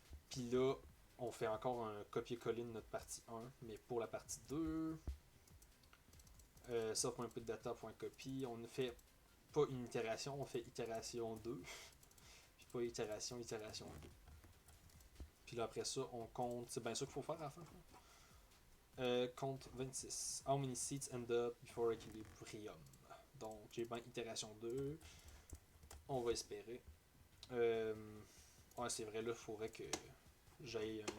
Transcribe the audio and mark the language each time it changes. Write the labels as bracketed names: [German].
[French] Puis là, on fait encore un copier-coller de notre partie 1, mais pour la partie 2, ça.inputdata.copy, on ne fait pas une itération, on fait itération 2, puis pas itération 2. Puis là après ça, on compte, c'est bien ça qu'il faut faire à la fin. Compte 26. [English] How many seats end up before equilibrium? [French] Donc j'ai bien itération 2, on va espérer. Ouais, c'est vrai, là, il faudrait que j'aille.